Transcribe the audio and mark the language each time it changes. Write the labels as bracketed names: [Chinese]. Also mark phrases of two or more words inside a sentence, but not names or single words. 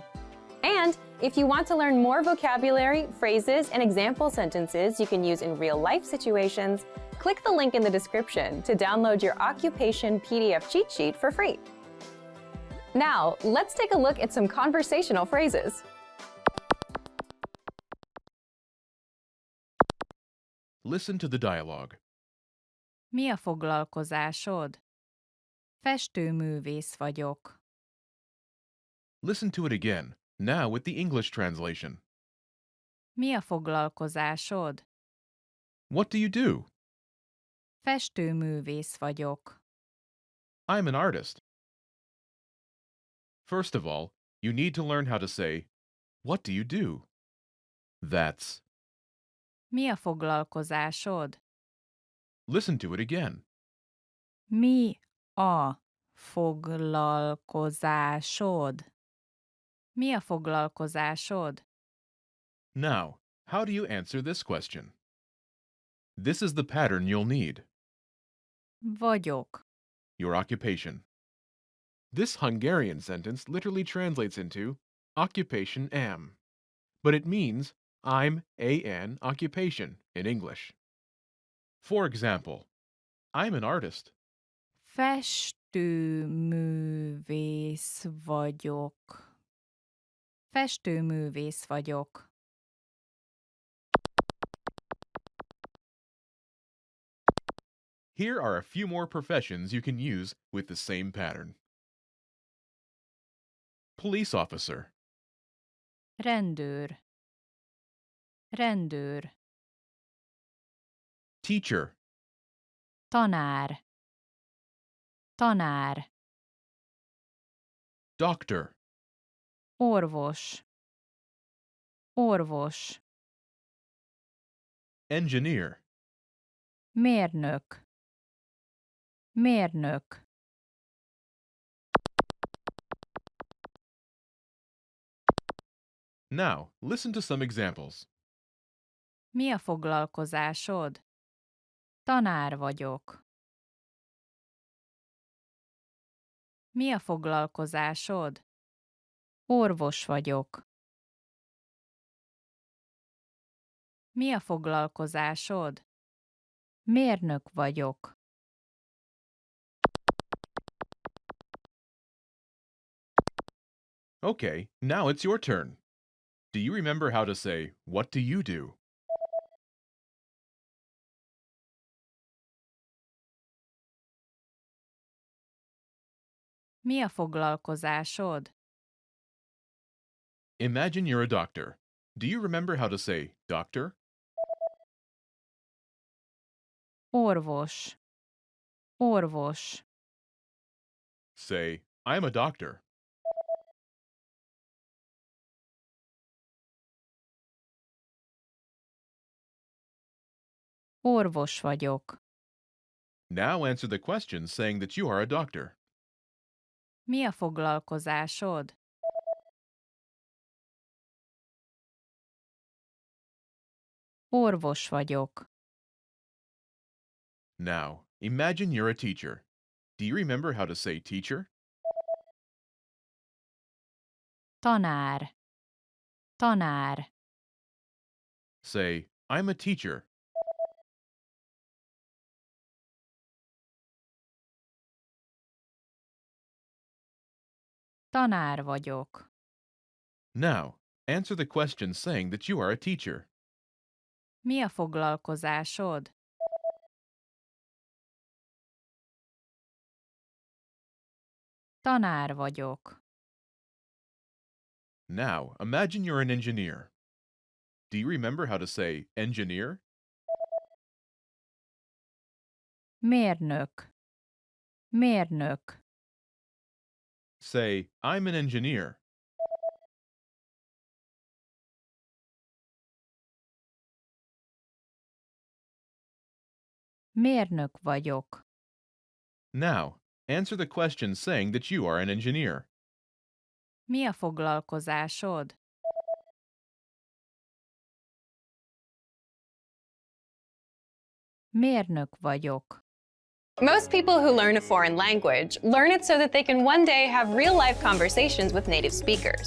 [English] And if you want to learn more vocabulary, phrases, and example sentences you can use in real-life situations, click the link in the description to download your occupation PDF cheat sheet for free. Now, let's take a look at some conversational phrases. Listen to the dialogue. [Hungarian] Mi a foglalkozásod? Festőművész vagyok. [English] Listen to it again, now with the English translation. [Hungarian] Mi a foglalkozásod? [English] What do you do? [Hungarian] Festőművész vagyok. [English] I'm an artist. First of all, you need to learn how to say, what do you do? That's. [Hungarian] Mi a foglalkozásod? [English] Listen to it again. [Hungarian] Mi a foglalkozásod? Mi a foglalkozásod? [English] Now, how do you answer this question? This is the pattern you'll need. [Hungarian] Vagyok. [English] Your occupation. This Hungarian sentence literally translates into occupation am, but it means I'm an occupation in English. For example, I'm an artist. [Hungarian] Festőművész vagyok. Festőművész vagyok. [English] Here are a few more professions you can use with the same pattern. Police officer, [Hungarian] Rendőr. Rendőr. [English] teacher, [Hungarian] Tanár. Tanár. [English] doctor, [Hungarian] Orvos. Orvos. [English] engineer, [Hungarian] Mérnök. Mérnök. [English] Now, listen to some examples. [Hungarian] Mi a foglalkozásod? Tanár vagyok. Mi a foglalkozásod? Orvos vagyok. Mi a foglalkozásod? Mérnök vagyok. [English] Okay, now it's your turn. Do you remember how to say, what do you do? [Hungarian] Mi a foglalkozásod? [English] Imagine you're a doctor. Do you remember how to say, doctor? [Hungarian] Orvos. Orvos. [English] Say, I'm a doctor. [Hungarian] Orvos vagyok. [English] Now answer the question saying that you are a doctor. [Hungarian] Mi a foglalkozásod? Orvos vagyok. [English] Now, imagine you're a teacher. Do you remember how to say teacher? [Hungarian] Tanár. Tanár. [English] Say, I'm a teacher. [Hungarian] Tanár vagyok. [English] Now, answer the question saying that you are a teacher. [Hungarian] Mi a foglalkozásod? Tanár vagyok. [English] Now, imagine you're an engineer. Do you remember how to say engineer? [Hungarian] Mérnök. Mérnök. [English] Say, I'm an engineer. [Hungarian] Mérnök vagyok. [English] Now, answer the question saying that you are an engineer. [Hungarian] Mi a foglalkozásod? Mérnök vagyok. [English] Most people who learn a foreign language learn it so that they can one day have real-life conversations with native speakers.